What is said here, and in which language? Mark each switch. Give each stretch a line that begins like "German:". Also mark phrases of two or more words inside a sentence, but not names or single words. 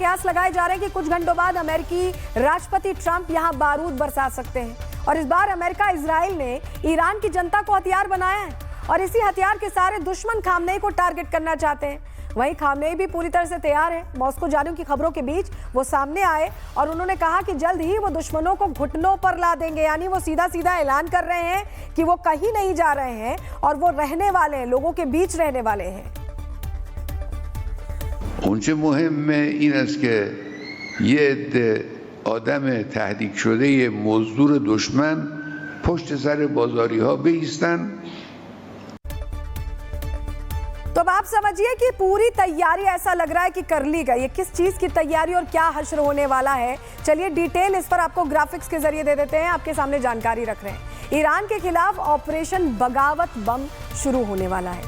Hindi: कयास लगाए जा रहे हैं कि कुछ घंटों बाद अमेरिकी राष्ट्रपति ट्रंप यहां बारूद बरसा सकते हैं और इस बार अमेरिका इजराइल ने ईरान की जनता को हथियार बनाया है और इसी हथियार के सारे दुश्मन खामनेई को टारगेट करना चाहते हैं। वहीं खामनेई भी पूरी तरह से तैयार है। मॉस्को जाने की खबरों के बीच वो सामने आए और उन्होंने कहा कि जल्द ही वो दुश्मनों को घुटनों पर ला देंगे। यानी वो सीधा सीधा ऐलान कर रहे हैं कि वो कहीं नहीं जा रहे हैं और वो रहने वाले हैं, लोगों के बीच रहने वाले हैं।
Persian: اونچه مهمه این است که یه عده آدم تهدید شده مزدور دشمن پشت سر بازاری ها بایستن.
Hindi: तो अब आप समझिए कि पूरी तैयारी ऐसा लग रहा है कि कर ली गई है। किस चीज की तैयारी और क्या हश्र होने वाला है, चलिए डिटेल इस पर आपको ग्राफिक्स के जरिए दे देते हैं। आपके सामने जानकारी रख रहे हैं। ईरान के खिलाफ ऑपरेशन बगावत बम शुरू होने वाला है।